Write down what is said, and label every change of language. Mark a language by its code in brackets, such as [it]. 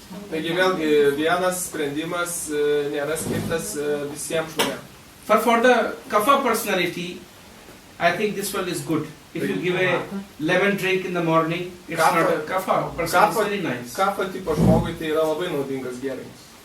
[lt] Taigi vėlgi vienas sprendimas nėra skirtas visiems žmonėms. [en] For the Kapha personality, I think this one is good. If you give a lemon drink in the morning, it's not a Kapha person, it's very nice. [lt] Kapha tipo žmogui tai yra labai naudingas gėrimas.